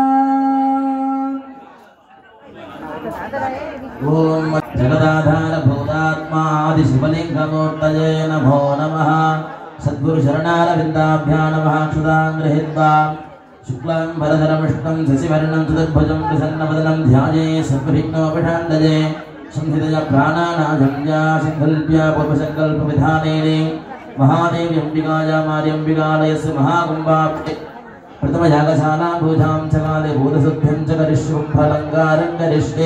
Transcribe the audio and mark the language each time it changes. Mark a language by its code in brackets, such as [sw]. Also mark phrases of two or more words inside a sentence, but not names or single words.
[sa] ॐ जगदाधार भूतात्मा आदि शिवलिङ्गमूर्तये नमो नमः. सद्गुरु चरणारविन्दाभ्यां नमः. सुतां गृहीत्वा शुक्लं वरतरं विष्णुं शशिवर्णं चतुर्भुजं प्रसन्नवदनं ध्याये सर्वविघ्नोपशान्तये. संहितया प्राणानाजम्या संकल्प्या पूर्वसंकल्पविधानेन महादेवी अंबिकाया मार्यम्बिकालयस्य महाकुम्भाप्ते प्रथमयागशालां भूजां चकाले भूतशुद्धिं च करिष्यं फलङ्कारं करिष्ये.